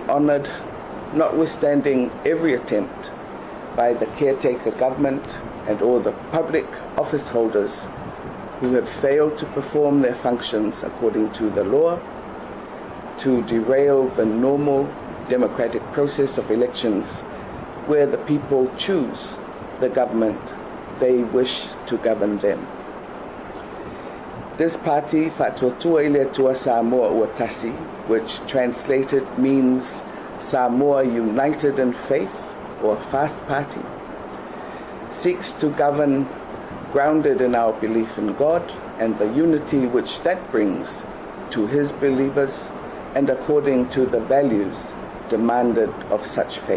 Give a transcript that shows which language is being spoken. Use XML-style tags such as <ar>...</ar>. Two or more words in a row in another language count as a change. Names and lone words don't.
<en>honoured, notwithstanding every attempt by the caretaker government and all the public office holders who have failed to perform their functions according to the law, to derail the normal democratic process of elections where the people choose the government they wish to govern them. This party,</en> <sm>Fa'atuatua i le atua Samoa ua tasi,</sm> <en>which translated means Samoa United in Faith, or Fast Party, seeks to govern grounded in our belief in God and the unity which that brings to his believers and according to the values demanded of such faith.</en>